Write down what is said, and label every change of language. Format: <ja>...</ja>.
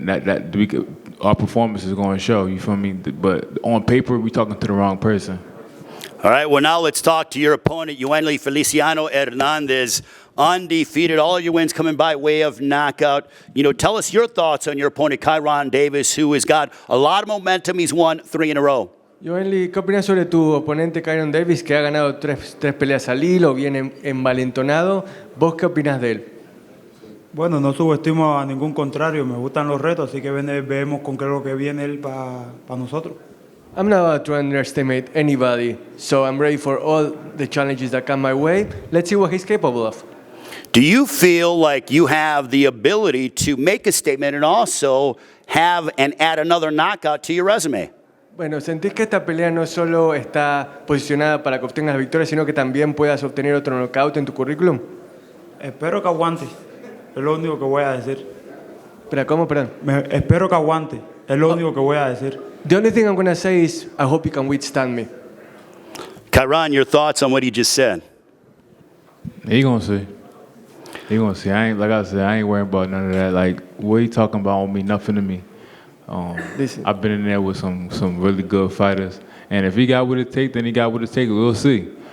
<en>And our performance is going to show. You feel me? But on paper, we're talking to the wrong person. All right. Well, now let's talk to your opponent, Yoanli Feliciano Hernandez, undefeated. All of your wins coming by way of knockout. Tell us your thoughts on your opponent, Kyron Davis, who has got a lot of momentum. He's won 3 in a row.</en> <es>Yoanli, ¿qué opinas sobre tu oponente Kyron Davis, que ha ganado tres peleas al hilo, bien envalentonado? ¿Vos qué opinas de él? Bueno, no subestimo a ningún contrario, me gustan los retos, así que vemos con qué es lo que viene él para nosotros.</es> <en>I'm not about to underestimate anybody, so I'm ready for all the challenges that come my way. Let's see what he's capable of. Do you feel like you have the ability to make a statement and also have and add another knockout to your resume?</en> <es>Bueno, ¿sentís que esta pelea no solo está posicionada para que obtengas la victoria, sino que también puedas obtener otro knockout en tu currículum? Espero que aguante, es lo único que voy a decir. ¿Pero cómo, perdón? Espero que aguante, es lo único que voy a decir.</es> <en>The only thing I'm going to say is, I hope you can withstand me. Kyron, your thoughts on what he just said? He gonna see. Like I said, I ain't worrying about none of that. Like, what he talking about don't mean nothing to me. I've been in there with some really good fighters, and if he got what it takes, then he got what it takes. We'll see.</en>